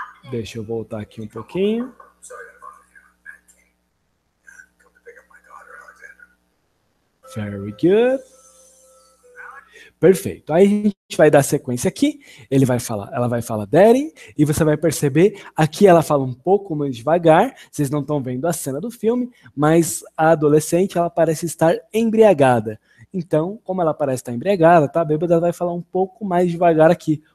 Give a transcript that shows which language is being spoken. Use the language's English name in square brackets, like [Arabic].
[Portuguese] Deixa eu voltar aqui um pouquinho. [English] Sorry to bother you, Matt King. Yeah, come to pick up my daughter, Alexandra. Very good. [Portuguese] Perfeito. Aí a gente vai dar sequência aqui. Ela vai falar daddy, e você vai perceber, aqui ela fala um pouco mais devagar. Vocês não estão vendo a cena do filme, mas a adolescente, ela parece estar embriagada. Então, como ela parece estar embriagada, tá bêbada, ela vai falar um pouco mais devagar aqui.